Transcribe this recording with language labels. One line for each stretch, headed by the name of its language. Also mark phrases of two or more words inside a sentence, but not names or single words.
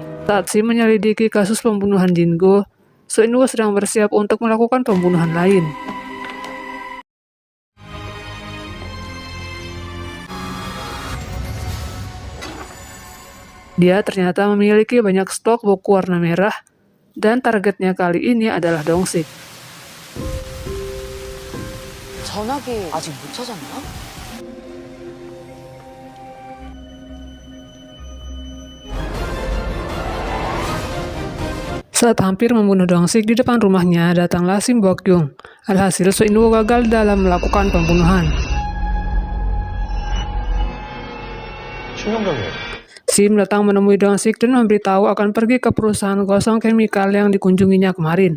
Indonesian: Saat Sim menyelidiki kasus pembunuhan Jingo, So In-woo sedang bersiap untuk melakukan pembunuhan lain. Dia ternyata memiliki banyak stok buku warna merah, dan targetnya kali ini adalah Dong-sik.
Korean: 전화기 아직 못 찾았나?
Indonesian: Saat hampir membunuh Dong-sik di depan rumahnya, datanglah Sim Bok-yoon. Alhasil, So In-woo gagal dalam melakukan pembunuhan. Sim datang menemui Dong-sik dan memberitahu akan pergi ke perusahaan gosong chemical yang dikunjunginya kemarin.